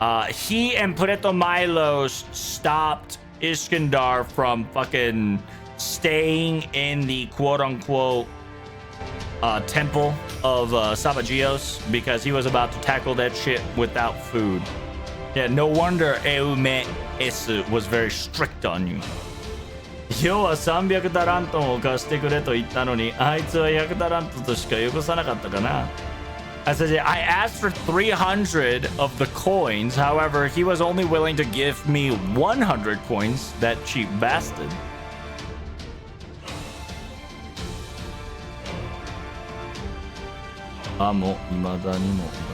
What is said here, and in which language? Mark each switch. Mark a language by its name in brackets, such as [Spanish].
[English] He and Ptolemaios stopped Iskandar from fucking staying in the quote-unquote temple of Sabagios because he was about to tackle that shit without food. Yeah, no wonder Eumenes was very strict on you. [Japanese] 要は300タラントンを貸してくれと言ったのに、あいつは100タラントとしかよこさなかったかな。 [English] I said, I asked for 300 of the coins. However, he was only willing to give me 100 coins. That cheap bastard. [Japanese] Amo, imada ni mo.